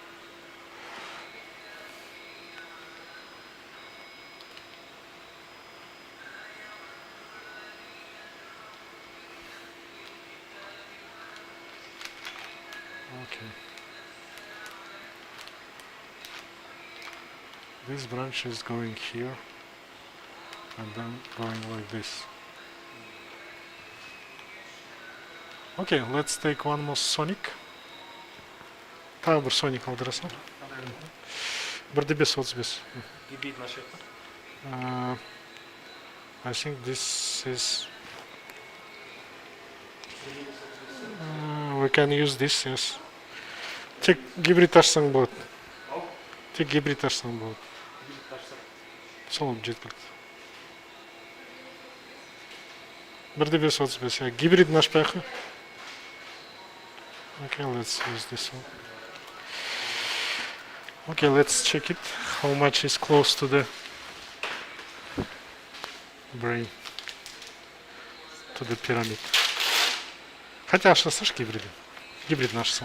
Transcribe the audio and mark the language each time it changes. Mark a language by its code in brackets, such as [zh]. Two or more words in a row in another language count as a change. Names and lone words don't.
[en] Okay. This branch is going here and then going like this. Okay, let's take one more sonic. [kk] Тағы бір соник алдырасың. Бірді бес, отыз бес. [en] I think this is... we can use this, yes. [kk] Тек гибрид ашсаң болады. Тек гибрид ашсаң болады. Сол жеткілікті. Бірді бес, отыз бес. Гибридін ашпайық. [en] Okay, let's use this one. Okay, let's check it. How much is close to the brain, to the pyramid. [kk] Хотя ашсаш гибриді. Гибридін ашсаң.